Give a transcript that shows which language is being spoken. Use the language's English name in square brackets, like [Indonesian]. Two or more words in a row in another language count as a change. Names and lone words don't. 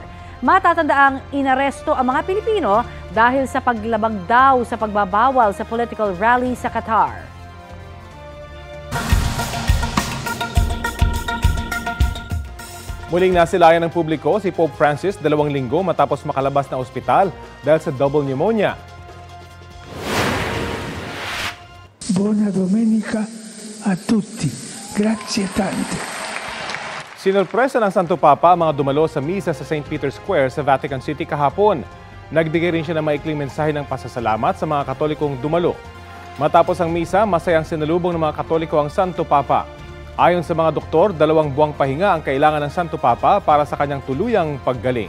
[Filipino] Matatandaang inaresto ang mga Pilipino dahil sa paglabag daw sa pagbabawal sa [English] political rally [Filipino] sa Qatar. Muling nasilayan ng publiko si Pope Francis 2 linggo matapos makalabas na ospital dahil sa [English] double pneumonia. [Italian] Buona domenica a tutti. Grazie tante. [Filipino] Sinurpresa ng Santo Papa ang mga dumalo sa misa sa St. Peter's Square sa Vatican City kahapon. Nagbigay rin siya ng maikling mensahe ng pasasalamat sa mga Katolikong dumalo. Matapos ang misa, masayang sinalubong ng mga Katoliko ang Santo Papa. Ayon sa mga doktor, 2 buwang pahinga ang kailangan ng Santo Papa para sa kanyang tuluyang paggaling.